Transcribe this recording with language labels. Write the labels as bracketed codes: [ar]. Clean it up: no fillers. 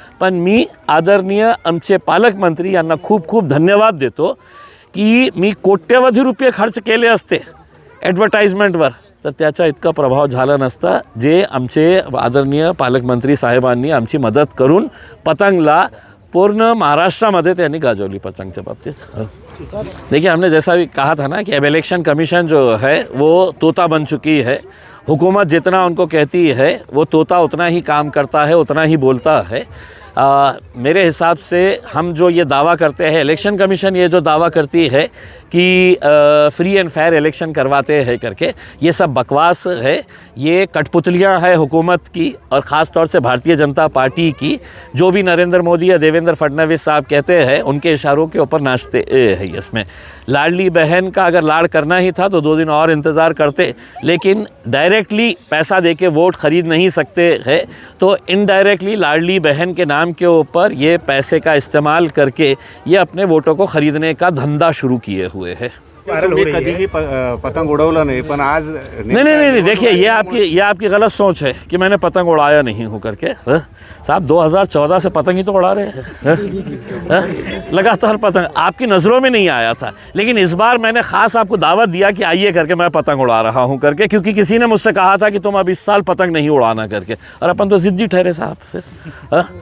[mr] पण मी आदरणीय आमचे पालकमंत्री यांना खूप खूप धन्यवाद देतो की मी कोट्यवधी रुपये खर्च केले असते ॲडव्हर्टाईजमेंटवर तर त्याचा इतका प्रभाव झाला नसता, जे आमचे आदरणीय पालकमंत्री साहेबांनी आमची मदत करून पतंगला पूर्ण महाराष्ट्रामध्ये त्यांनी गाजवली पतंगच्या बाबतीत. [hi] देखिए, हमने जैसा भी कहा था ना कि अब इलेक्शन कमीशन जो है वो तोता बन चुकी है. हुकूमत जितना उनको कहती है वो तोता उतना ही काम करता है, उतना ही बोलता है. मेरे हिसाब से हम जो ये दावा करते हैं, इलेक्शन कमीशन ये जो दावा करती है कि फ्री एंड फेयर इलेक्शन करवाते हैं करके, ये सब बकवास है. ये कठपुतलियाँ है हुकूमत की और ख़ास तौर से भारतीय जनता पार्टी की. जो भी नरेंद्र मोदी या देवेंद्र फडणवीस साहब कहते हैं उनके इशारों के ऊपर नाचते हैं. इसमें लाडली बहन का अगर लाड़ करना ही था तो 2 दिन और इंतज़ार करते, लेकिन डायरेक्टली पैसा देके वोट ख़रीद नहीं सकते हैं, तो इनडायरेक्टली लाडली बहन के नाम के ऊपर ये पैसे का इस्तेमाल करके ये अपने वोटों को ख़रीदने का धंधा शुरू किए हुए हैं. [mr] तुम्ही कधीही पतंग उडवलं नहीं, पण आज [hi] नहीं, देखिए ये आपकी गलत सोच है कि मैंने पतंग उड़ाया नहीं हूँ करके. साहब 2014 से पतंग ही तो उड़ा रहे हैं, लगातार पतंग. आपकी नज़रों में नहीं आया था, लेकिन इस बार मैंने ख़ास आपको दावत दिया कि आइए करके मैं पतंग उड़ा रहा हूँ करके, क्योंकि किसी ने मुझसे कहा था कि तुम अब इस साल पतंग नहीं उड़ाना करके, और अपन तो ज़िद्दी ठहरे साहब.